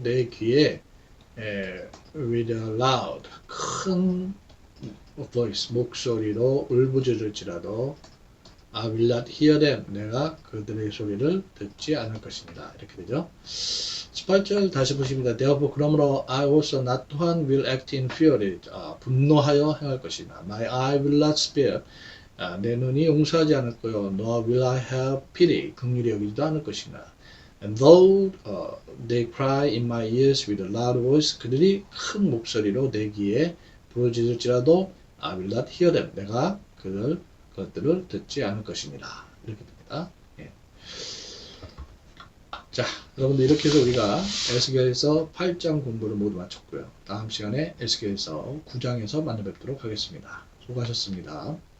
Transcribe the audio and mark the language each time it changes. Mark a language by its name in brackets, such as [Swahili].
[Korean] 내 귀에 [English] with a loud [Korean] 큰 [English] voice [Korean] 목소리로 울부짖을지라도 [English] I will not hear them. [Korean] 내가 그들의 소리를 듣지 않을 것입니다. 이렇게 되죠. 18절 다시 보십니다. [English] Therefore [Korean] 그러므로 [English] I also [Korean] 나 또한 [English] will act in fury. [Korean] 분노하여 행할 것이다. [English] My eye will not spare. [Korean] 내 눈이 용서하지 않을 거요. [English] Nor will I have pity. [Korean] 긍휼히 여기지도 않을 것이다. [English] And though they cry in my ears with a loud voice. [Korean] 그들이 큰 목소리로 내 귀에 부르짖을지라도 [English] I will not hear them. [Korean] 내가 그것들을 듣지 않을 것입니다. 이렇게 됩니다. 자, 여러분들 이렇게 해서 우리가 에스겔서 8장 공부를 모두 마쳤고요. 다음 시간에 에스겔서 9장에서 만나 뵙도록 하겠습니다. 수고하셨습니다.